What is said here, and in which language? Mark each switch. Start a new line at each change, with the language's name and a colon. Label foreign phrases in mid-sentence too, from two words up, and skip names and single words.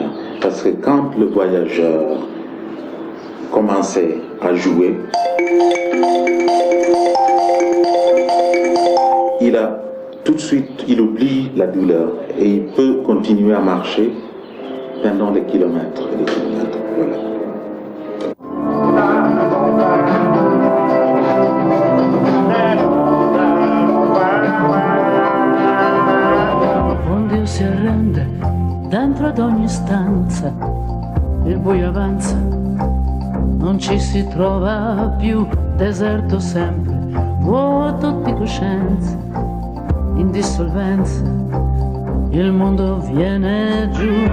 French: Parce que quand le voyageur commençait à jouer, tout de suite, il oublie la douleur et il peut continuer à marcher pendant les kilomètres et les kilomètres. Voilà.
Italian: Un Dio si arrende dentro ad ogni stanza, il buio avanza, non ci si trova più, deserto sempre, vuoto di coscienza, in dissolvenza, il mondo viene giù.